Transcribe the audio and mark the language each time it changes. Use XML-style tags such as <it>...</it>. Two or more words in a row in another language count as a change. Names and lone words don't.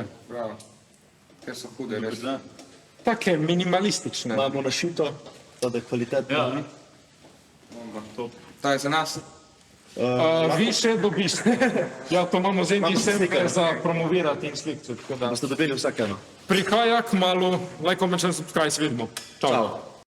<sl>Bravo. Te so hude, res. Take minimalistične. Imamo našito, to da je kvalitetno. Ja. Top. Ta je za nas. Vi še dobiste. Ja, to imamo zdaj Imamo vse slike. za promovirati in slikati. Boste dobili vsak eno. Prihaja kmalu,</sl> <en>like, comment, share, subscribe,</en> <sl>se vidimo. Čau. Ciao.</sl>